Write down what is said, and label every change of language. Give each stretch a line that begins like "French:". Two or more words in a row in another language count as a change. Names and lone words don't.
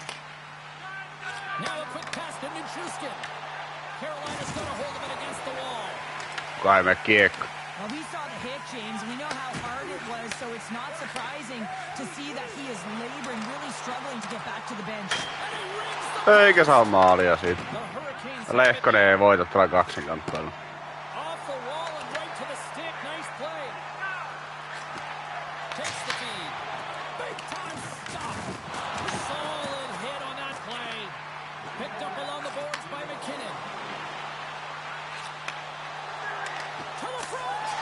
English: Now a quick pass to Nichushkin. Carolina's got a hold of it against the wall.
Finnish: Kaive kiekko.
English: Well, we saw the hit, James. We know how hard it was, so it's not surprising to see that he is laboring, really struggling to get back to the bench.
Finnish: Eikä saa maalia siitä.
English: The Hurricanes
Finnish: Lehkonen ei voita tällä kaksinkamppailulla.
English: off the wall and right to the stick. Nice play. Takes the feed. Big time stop. Solid hit on that play. Picked up along the boards by McKinnon. To the front.